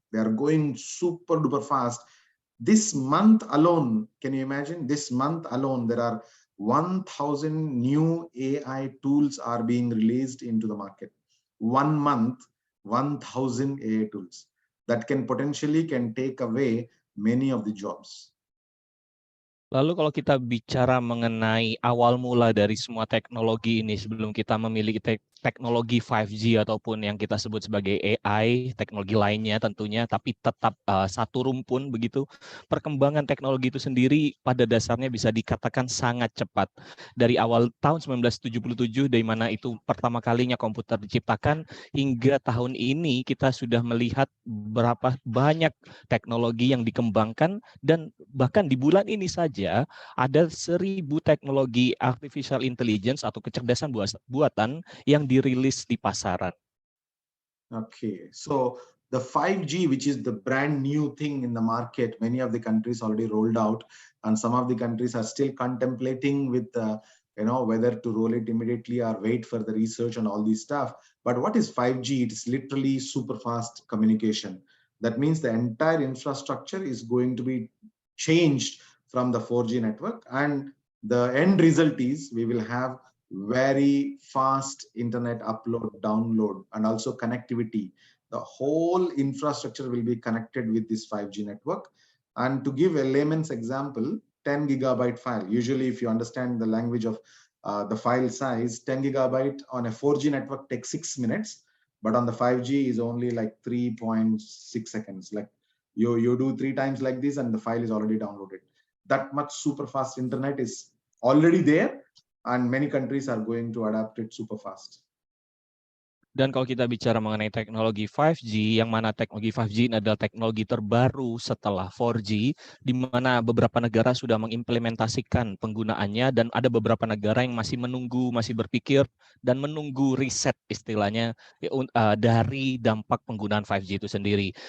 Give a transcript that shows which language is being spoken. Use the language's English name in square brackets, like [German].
[English] They are going super duper fast. This month alone, can you imagine, this month alone there are 1,000 new AI tools are being released into the market. 1 month, 1,000 AI tools that can potentially take away many of the jobs. [Indonesian] Lalu kalau kita bicara mengenai awal mula dari semua teknologi ini, sebelum kita memiliki teknologi 5G ataupun yang kita sebut sebagai AI, teknologi lainnya tentunya, tapi tetap satu rumpun begitu, perkembangan teknologi itu sendiri pada dasarnya bisa dikatakan sangat cepat. Dari awal tahun 1977, dari mana itu pertama kalinya komputer diciptakan, hingga tahun ini kita sudah melihat berapa banyak teknologi yang dikembangkan, dan bahkan di bulan ini saja ada 1.000 teknologi artificial intelligence atau kecerdasan buatan yang dirilis di pasaran. [English] Okay, so the 5G, which is the brand new thing in the market, many of the countries already rolled out, and some of the countries are still contemplating with whether to roll it immediately or wait for the research and all this stuff. But what is 5G? It is literally super fast communication. That means the entire infrastructure is going to be changed from the 4G network, and the end result is we will have very fast internet upload, download, and also connectivity. The whole infrastructure will be connected with this 5G network. And to give a layman's example, 10 gigabyte file, usually if you understand the language of the file size, 10 gigabyte on a 4G network takes 6 minutes, but on the 5G is only like 3.6 seconds. Like you do 3 times like this and the file is already downloaded. That much super fast internet is already there, and many countries are going to adapt it super fast. [Indonesian] Dan kalau kita bicara mengenai teknologi 5G, yang mana teknologi 5G ini adalah teknologi terbaru setelah 4G, di mana beberapa negara sudah mengimplementasikan penggunaannya, dan ada beberapa negara yang masih menunggu, masih berpikir, dan menunggu riset istilahnya dari dampak penggunaan 5G itu sendiri.